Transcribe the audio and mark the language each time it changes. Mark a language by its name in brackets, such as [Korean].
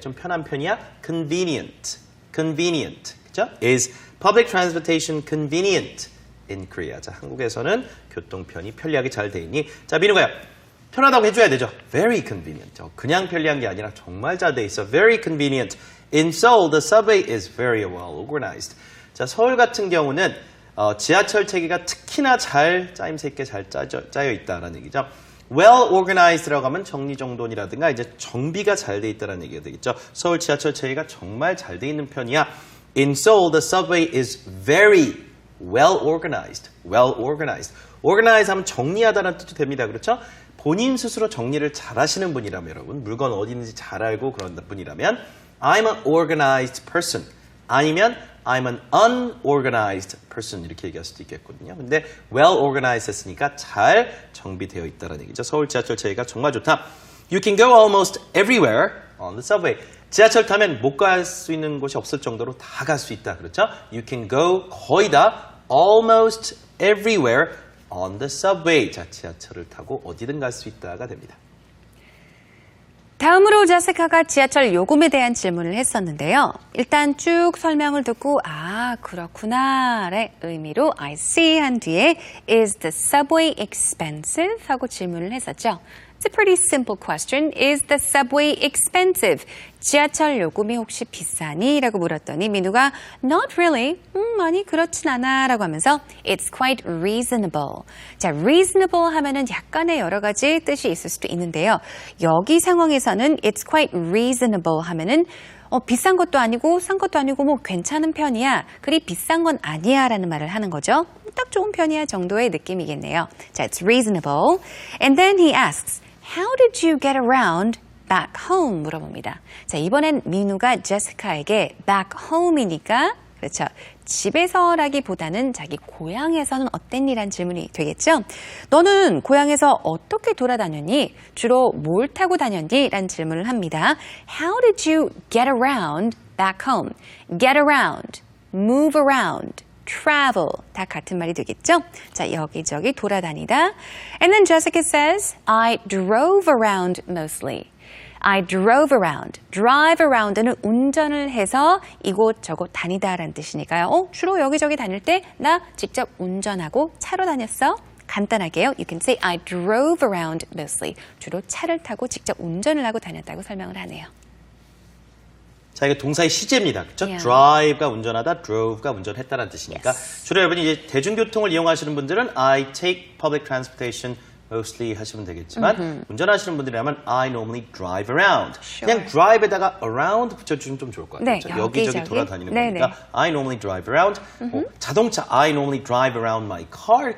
[Korean] 좀 편한 편이야? [English] Convenient. Convenient. [Korean] 그죠? [English] Is public transportation convenient in Korea? [Korean] 자, 한국에서는 교통편이 편리하게 잘 돼 있니? 자, 민우가요. 편하다고 해줘야 되죠. [English] Very convenient. [Korean] 그냥 편리한 게 아니라 정말 잘 돼 있어. [English] Very convenient. In Seoul, the subway is very well organized. [Korean] 자, 서울 같은 경우는 지하철 체계가 특히나 잘 짜임새 있게 잘 짜여 있다라는 얘기죠. Well organized라고 하면 정리정돈이라든가 이제 정비가 잘 돼 있다라는 얘기가 되겠죠. 서울 지하철 체계가 정말 잘 돼 있는 편이야. [English] In Seoul, the subway is very well organized. Well organized. [Korean] Organize 하면 정리하다라는 뜻도 됩니다. 그렇죠? 본인 스스로 정리를 잘 하시는 분이라면 여러분, 물건 어디 있는지 잘 알고 그런 분이라면 [English] I'm an organized person. 아니면 I'm an unorganized person. [Korean] 이렇게 얘기할 수도 있겠거든요. 근데 well organized 했으니까 잘 정비되어 있다는 얘기죠. 서울 지하철 체계가 정말 좋다. [English] You can go almost everywhere on the subway. [Korean] 지하철 타면 못 갈 수 있는 곳이 없을 정도로 다 갈 수 있다. 그렇죠? [English] You can go [Korean] 거의 다 [English] almost everywhere on the subway. [Korean] 자, 지하철을 타고 어디든 갈 수 있다가 됩니다. 다음으로 자스카가 지하철 요금에 대한 질문을 했었는데요. 일단 쭉 설명을 듣고 아 그렇구나의 의미로 I see 한 뒤에 [English] Is the subway expensive? [Korean] 하고 질문을 했었죠. [English] It's a pretty simple question. Is the subway expensive? [Korean] 지하철 요금이 혹시 비싸니? 라고 물었더니 민우가 [English] Not really. [Korean] 아니 그렇진 않아 라고 하면서 [English] It's quite reasonable. [Korean] 자, reasonable 하면은 약간의 여러 가지 뜻이 있을 수도 있는데요. 여기 상황에서는 [English] It's quite reasonable [Korean] 하면은 비싼 것도 아니고 싼 것도 아니고 뭐 괜찮은 편이야. 그리 비싼 건 아니야 라는 말을 하는 거죠. 딱 좋은 편이야 정도의 느낌이겠네요. [English] 자, it's reasonable. And then he asks, How did you get around back home? [Korean] 물어봅니다. 자, 이번엔 민우가 제시카에게 back home이니까 그렇죠. 집에서라기보다는 자기 고향에서는 어땠니란 질문이 되겠죠. 너는 고향에서 어떻게 돌아다녔니? 주로 뭘 타고 다녔니? 라는 질문을 합니다. [English] How did you get around back home? Get around, move around, travel [Korean] 다 같은 말이 되겠죠? 자, 여기저기 돌아다니다. [English] And then Jessica says, I drove around mostly. I drove around. [Korean] drive around는 운전을 해서 이곳저곳 다니다라는 뜻이니까요. 주로 여기저기 다닐 때 나 직접 운전하고 차로 다녔어. 간단하게요. [English] You can say I drove around mostly. [Korean] 주로 차를 타고 직접 운전을 하고 다녔다고 설명을 하네요. 자, 이게 동사의 시제입니다. 그렇죠? [English] Yeah. [Korean] drive가 운전하다, drove가 운전했다는 뜻이니까 [English] Yes. [Korean] 주로 여러분이 이제 대중교통을 이용하시는 분들은 [English] I take public transportation mostly [Korean] 하시면 되겠지만 운전하시는 분들이라면 [English] I normally drive around. Sure. [Korean] 그냥 drive에다가 around 붙여주면 좀 좋을 것 같아요. 네, 그렇죠? 여기저기 돌아다니는 네네. [English] 거니까 I normally drive around. 자동차 I normally drive around my car.